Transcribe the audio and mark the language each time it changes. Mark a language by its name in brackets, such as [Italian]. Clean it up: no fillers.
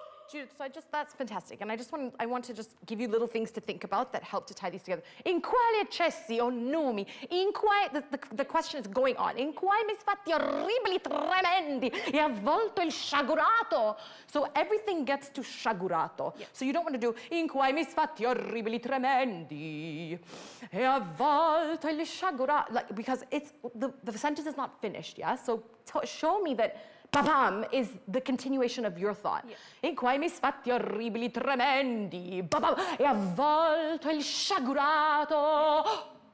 [English] Judith, so that's fantastic, and I want to just give you little things to think about that help to tie these together. [Italian] In quali eccessi o numi? In quai, [English] the question is going on. [Italian] In quai misfatti orribili tremendi e avvolto il sciagurato. [English] So everything gets to sciagurato. Yeah. So you don't want to do [Italian] in quai misfatti orribili tremendi e avvolto il sciagurato, [English] like, because it's the sentence is not finished. Yeah. So show me that. Babam is the continuation of your thought. [Italian] In quai misfatti orribili tremendi, babam, e avvolto il sciagurato.